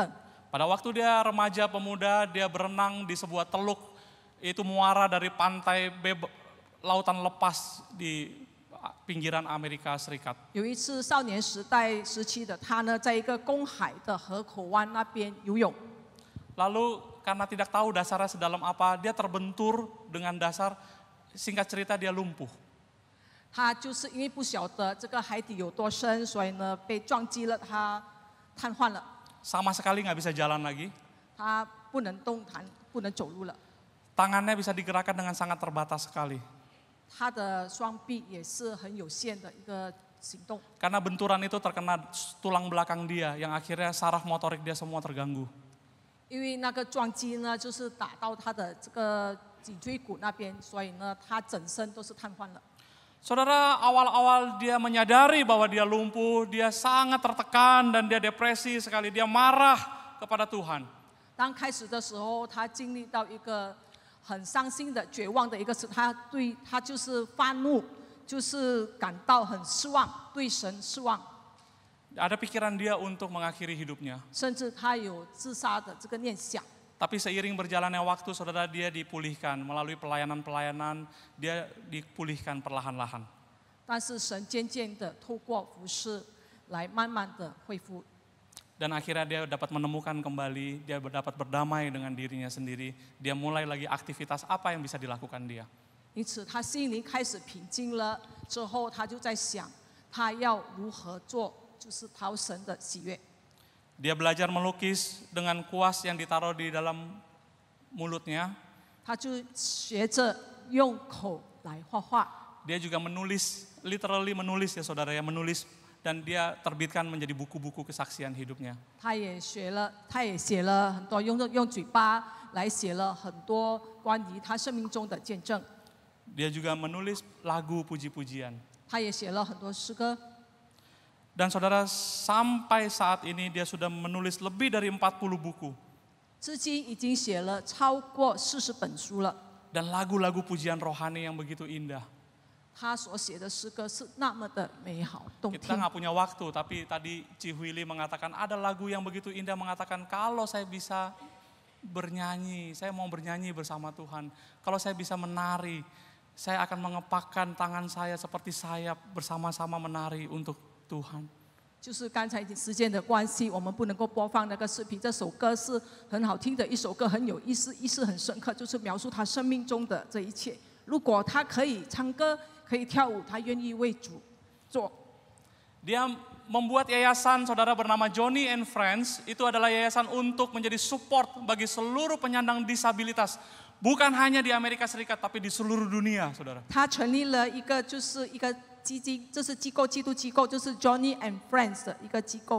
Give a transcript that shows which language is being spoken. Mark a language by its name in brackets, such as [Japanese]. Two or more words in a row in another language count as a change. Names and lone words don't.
[Indonesian] Pada waktu dia remaja pemuda, dia berenang di sebuah teluk, itu muara dari pantai lautan lepas di pinggiran Amerika Serikat. [Chinese] 有一次少年时期的她呢，在一个公海的河口湾那边游泳。 [Indonesian] Lalu karena tidak tahu dasarnya sedalam apa, dia terbentur dengan dasar, singkat cerita dia lumpuh. [Chinese] 她就是因为不晓得这个海底有多深，所以呢被撞击了，她瘫痪了， [Indonesian] Sama sekali nggak bisa jalan lagi. [Chinese] 她不能动弹，不能走路了。 [Indonesian] Tangannya bisa digerakkan dengan sangat terbatas sekali. [Chinese] 她的双臂也是很有限的一个行动， [Indonesian] Karena benturan itu terkena tulang belakang dia, yang akhirnya saraf motorik dia semua terganggu. [Chinese] 因为那个撞击呢，就是打到她的这个颈椎骨那边，所以呢她整身都是瘫痪了。 [Indonesian] Saudara, awal-awal dia menyadari bahwa dia lumpuh, dia sangat tertekan dan dia depresi sekali, dia marah kepada Tuhan. [Chinese] 当开始的时候，他经历到一个很伤心的、绝望的一个事，他就是发怒，就是感到很失望，对神失望， [Indonesian] Ada pikiran dia untuk mengakhiri hidupnya. [Chinese] 甚至他有自杀的这个念想。 [Indonesian] Tapi seiring berjalannya waktu, saudara, dia dipulihkan melalui pelayanan-pelayanan, dia dipulihkan perlahan-lahan. [Chinese] 但是神渐渐的透过服事来慢慢的恢复， [Indonesian] Dan akhirnya dia dapat menemukan kembali, dia dapat berdamai dengan dirinya sendiri. Dia mulai lagi aktivitas apa yang bisa dilakukan dia. [Chinese] 因此他心灵开始平静了。之后他就在想，他要如何做，就是讨神的喜悦。 [Indonesian] Dia belajar melukis dengan kuas yang ditaruh di dalam mulutnya. [Chinese] 他就学着用口来画画。 [Indonesian] Dia juga menulis, literally menulis ya saudara ya, menulis. Dan dia terbitkan menjadi buku-buku kesaksian hidupnya. [Chinese] 他也写了很多，用嘴巴来写了很多关于他生命中的见证。 [Indonesian] Dia juga menulis lagu puji-pujian. [Chinese] 他也写了很多诗歌。 [Indonesian] Dan saudara, sampai saat ini dia sudah menulis lebih dari 40 buku. [Chinese] 至今已经写了超过40本书了。 [Indonesian] Dan lagu-lagu pujian rohani yang begitu indah. [Chinese] 他所写的诗歌是那么的美好动 [Indonesian] Kita [Chinese] 听。 [Indonesian] nggak punya waktu, tapi tadi Cihuili mengatakan ada lagu yang begitu indah, mengatakan kalau saya bisa bernyanyi, saya mau bernyanyi bersama Tuhan. Kalau saya bisa menari, saya akan mengepakkan tangan saya seperti sayap bersama-sama menari untuk Tuhan. [Chinese] 就是刚才时间的关系，我们不能够播放那个视频。这首歌是很好听的一首歌，很有意思，意思很深刻，就是描述他生命中的这一切。如果他可以唱歌，可以跳舞，他愿意为主做。 [Indonesian] Dia membuat yayasan saudara bernama Johnny and Friends. Itu adalah yayasan untuk menjadi support bagi seluruh penyandang disabilitas. Bukan hanya di Amerika Serikat, tapi di seluruh dunia, saudara. [Chinese] 他成立了一个基金，这是机构，基督机构，就是 Johnny and Friends 的一个机构。